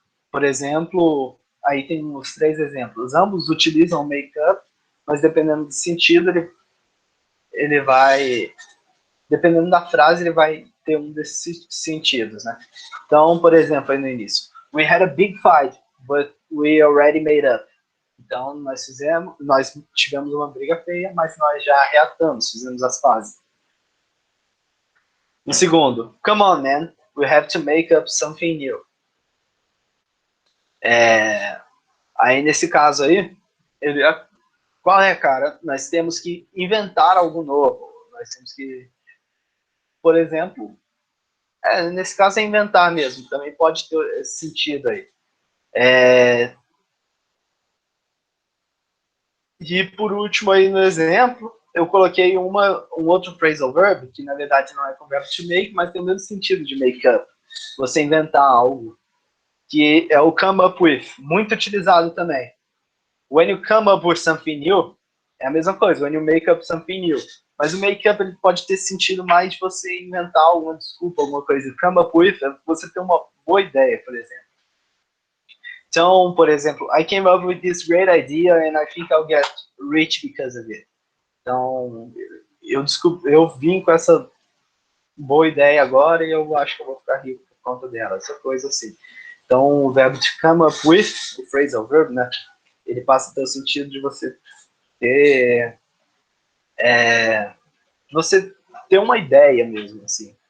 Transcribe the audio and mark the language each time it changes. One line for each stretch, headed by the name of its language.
Portuguese: Por exemplo, aí tem os 3 exemplos. Ambos utilizam make-up, mas dependendo do sentido, ele vai... Dependendo da frase, ele vai ter um desses sentidos, né? Então, por exemplo, aí no início.
English: We had a big fight, but we already made up.
Portuguese: Então, nós tivemos uma briga feia, mas nós já reatamos, fizemos as pazes. No segundo,
English: come on, man, we have to make up something new.
Portuguese: Aí, nesse caso aí, qual é, cara? Nós temos que inventar algo novo. Nós temos que, por exemplo, nesse caso é inventar mesmo, também pode ter esse sentido aí. E por último aí no exemplo, eu coloquei um outro phrasal verb, que na verdade não é com o verbo to make, mas tem o mesmo sentido de make up. Você inventar algo, que é o come up with, muito utilizado também.
English: When you come up with something new,
Portuguese: é a mesma coisa,
English: when you make up something new.
Portuguese: Mas o make up ele pode ter sentido mais de você inventar alguma desculpa, alguma coisa. Come up with é você ter uma boa ideia, por exemplo. Então, por exemplo,
English: I came up with this great idea and I think I'll get rich because of it.
Portuguese: Então, eu vim com essa boa ideia agora e eu acho que eu vou ficar rico por conta dela, essa coisa assim. Então, o verbo to come up with, o phrasal verb, né? Ele passa a ter o sentido de você ter uma ideia mesmo, assim.